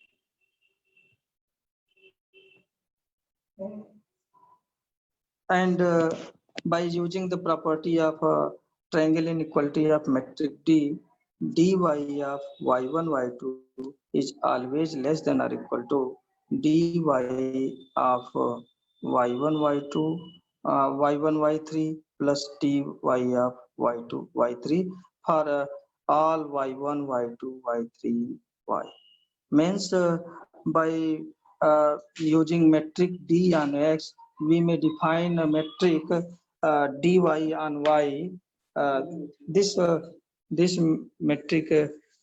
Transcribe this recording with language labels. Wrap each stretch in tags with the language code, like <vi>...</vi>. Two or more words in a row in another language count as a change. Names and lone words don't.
<en>And by using the property of triangle inequality of metric D, dy of y1 y2 is always less than or equal to dy of y1 y2 y1 y3 plus dy of y2 y3 for all y1 y2 y3 y. Means by using metric D on X, we may define a metric dy on Y. This metric.</en>